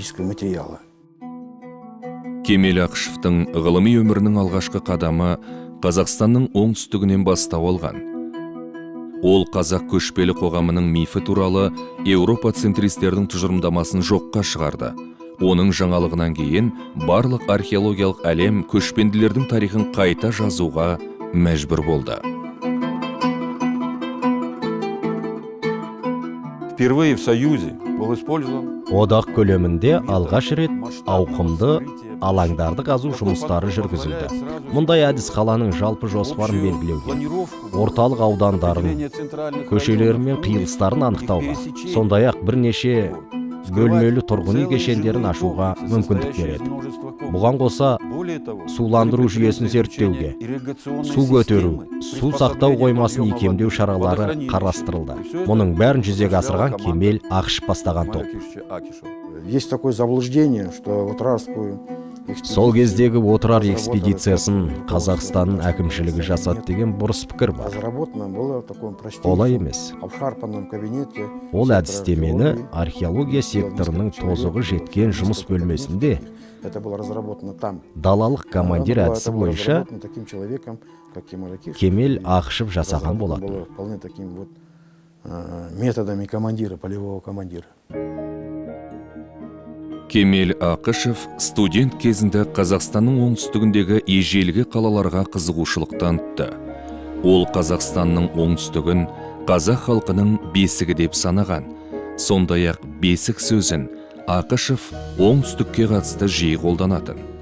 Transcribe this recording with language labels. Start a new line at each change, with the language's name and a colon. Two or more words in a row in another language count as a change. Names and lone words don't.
Kazakh: Кемел Ақышевтың ғылыми өмірінің алғашқы қадамы Қазақстанның оңтүстігінен бастау алған. Ол қазақ көшпелі қоғамының мифі туралы Еуропа центристердің тұжырымдамасын жоққа шығарды. Оның жаңалығынан кейін барлық археологиялық әлем көшпенділердің тарихын қайта жазуға мәжбүр болды.
Russian: впервые в Союзе был использован.
Kazakh: Одақ көлемінде алғаш рет ауқымды алаңдарды қазу жұмыстары жүргізілді. Мұндай әдіс қаланың жалпы жоспарын белгілеуге, орталық аудандарын, көшелері мен қиылыстарын анықтауға, сондай-ақ бірнеше бөлмелі тұрғын үй кешендерін ашуға мүмкіндік береді. Бұған қоса суландыру жүйесін зерттеуге, су көтеру, су сақтау қоймасын икемдеу шаралары қарастырылды. Мұның бәрін жүзеге асырған Кемел Ақышев бастаған топ.
Russian: Есть такое заблуждение, что отырарскую
Kazakh: Сол кездегі отырар экспедициясын Қазақстанның әкімшілігі жасады деген бұрыс пікір бар.
Russian: разработано было в таком
Kazakh: Олай
Russian: простейшем,
Kazakh: емес.
Russian: обшарпанном кабинете.
Kazakh: Ол әдістемені археология секторының тозығы жеткен жұмыс бөлмесінде
Russian: Это было разработано там.
Kazakh: далалық командир
Russian: Оно было-
Kazakh: әдісі
Russian: это было
Kazakh: бойынша
Russian: разработано таким человеком, как Кемаль Акишев.
Kazakh: Кемел Ақышев жасаған
Russian: Разработано
Kazakh: болатын.
Russian: было вполне таким вот методами командира, полевого командира.
Kazakh: Кемел Ақышев студент кезінде Қазақстанның оңтүстігіндегі ежелгі қалаларға қызығушылық танытты. Ол Қазақстанның оңтүстігін қазақ халқының бесігі деп санаған. Сондай-ақ бесік сөзін Ақышев оңтүстікке қатысты жиі қолданатын.